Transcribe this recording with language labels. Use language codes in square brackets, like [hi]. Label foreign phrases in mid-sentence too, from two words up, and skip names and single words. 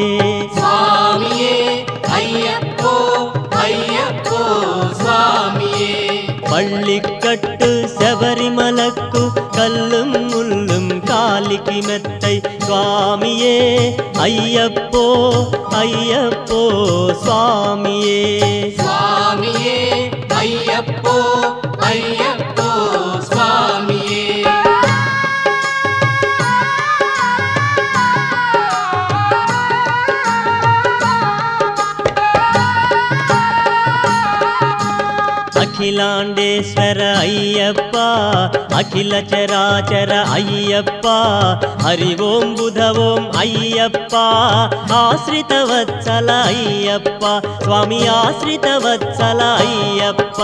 [te] స్వామియే అయ్యప్పో అయ్యప్పో స్వామియే. [ta] பள்ளிக்கட்டு சபரிமலக்கு கல்லும் முள்ளும் காலிக்கு மெத்தை சுவாமியே ஐயப்போ ஐயப்போ சுவாமியே. [te] స్వామియే అయ్యప్పో అయ్యప్పో స్వామియే. అఖిలాండేశ్వర అయ్యప్ప అఖిల చరాచర అయ్యప్ప హరి ఓం బుధ ఓం అయ్యప్ప ఆశ్రిత వత్సల అయ్యప్ప స్వామి ఆశ్రిత వత్సల అయ్యప్ప.